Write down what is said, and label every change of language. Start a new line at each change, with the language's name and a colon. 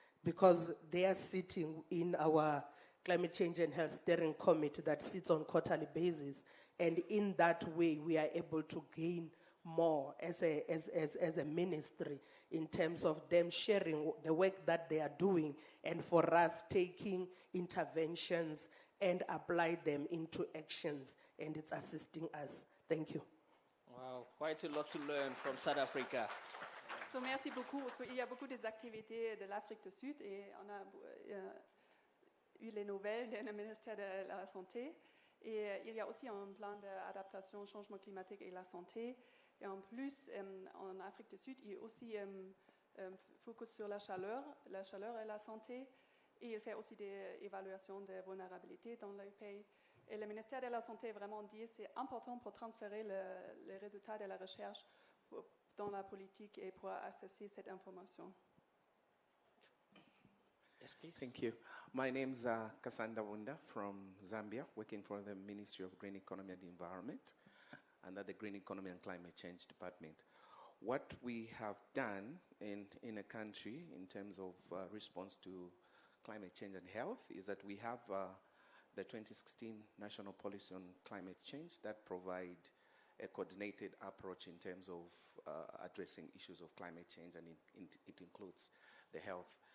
English: because they are sitting in our Climate Change and Health Steering Committee that sits on quarterly basis, and in that way we are able to gain more as a ministry in terms of them sharing the work that they are doing, and for us taking interventions and apply them into actions, and it's assisting us. Thank you. Wow, quite a lot to learn from South Africa.
French: So, merci beaucoup. So, il y a beaucoup des activités de l'Afrique du Sud et on a eu les nouvelles du ministère de la Santé. Et il y a aussi un plan d'adaptation au changement climatique et la santé. Et en plus, en Afrique du Sud, il y a aussi focus sur la chaleur et la santé. Et il fait aussi des évaluations de vulnérabilité dans les pays. Et le ministère de la Santé vraiment dit que c'est important pour transférer les résultats de la recherche dans la politique et pour accéder cette information.
English: Yes, please. Thank you. My name is Kasanda Wunda from Zambia, working for the Ministry of Green Economy and Environment under the Green Economy and Climate Change Department. what we have done in a country in terms of response to climate change and health is that we have the 2016 National Policy on Climate Change that provide a coordinated approach in terms of addressing issues of climate change, and it includes the health.